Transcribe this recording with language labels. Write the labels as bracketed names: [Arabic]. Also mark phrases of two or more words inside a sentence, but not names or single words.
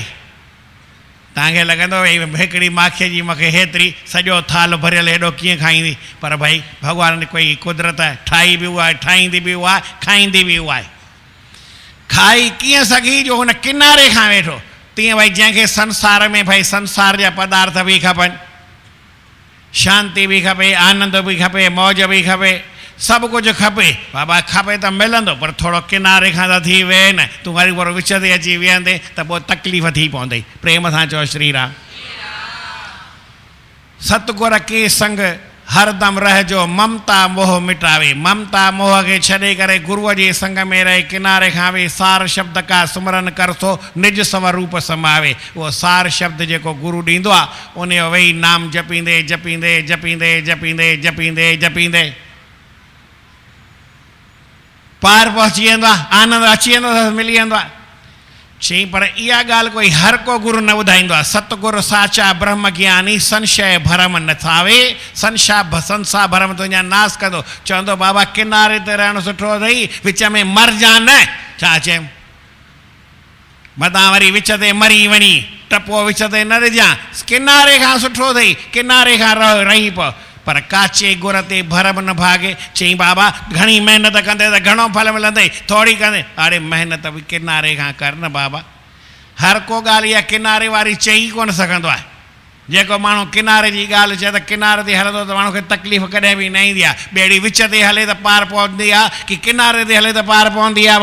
[Sindhi] तव्हांखे लॻंदो भई हिकिड़ी माखीअ जी मूंखे हेतिरी, सॼो थाल भरियल हेॾो कीअं खाईंदी। पर भाई भॻवान कोई कुदरत आहे, ठाही बि उहा आहे, ठाहींदी बि उहा आहे, खाईंदी बि उहा आहे। खाई कीअं सघी, जो हुन किनारे खां वेठो। तीअं भाई जंहिंखे संसार में भाई संसार जा पदार्थ बि खपनि, शांती बि खपे, आनंद बि खपे, मौज बि खपे, सभु कुझु खपे। बाबा खपे त मिलंदो, पर थोरो किनारे खां त थी वेह न। तूं वरी पोइ विच ते अची वेहंदे त पोइ तकलीफ़ थी पवंदई। प्रेम सां चओ श्री राम। सतगुर के संग हरदम रहजो, ममता मोह मिटावे। ममता मोह खे छॾे करे गुरूअ जे संग में रहे, किनारे खां वेही [Hindi] सार शब्द का सुमरन कर सो निज स्वरूप समावे। [Sindhi] उहो सार शब्द जेको गुरू ॾींदो आहे, उन जो वेही नाम जपींदे जपींदे जपींदे जपींदे जपींदे जपींदे पार पहुची वेंदो आहे, आनंद अची वेंदो आहे, मिली वेंदो आहे। चई पर इहा ॻाल्हि कोई हर को गुरू न ॿुधाईंदो आहे। [Hindi] सतगुरु साचा ब्रह्म ज्ञानी संशय भरम न थावे, [Sindhi] संसार भरम तुंहिंजा नास कंदो। चवंदो बाबा किनारे ते रहणु सुठो अथई, विच में मरजा न। छा चयमि, मतां वरी विच ते मरी वञी टपो विच ते न रहिजां। किनारे खां सुठो अथई, किनारे खां रही पओ, पर काचे गुर ते भरम न भागे। चई बाबा घणी महिनत कंदे त घणो फल मिलंदई, थोरी कंदे। अरे महिनत बि किनारे खां कर न बाबा। हर को ॻाल्हि इहा किनारे वारी चई कोन सघंदो आहे। जेको माण्हू किनारे जी ॻाल्हि चए त किनारे ते हलंदो त माण्हू खे तकलीफ़ कॾहिं बि न ईंदी आहे। ॿेड़ी विच ते हले त पार पवंदी आहे, कि किनारे ते हले त पार पवंदी आहे।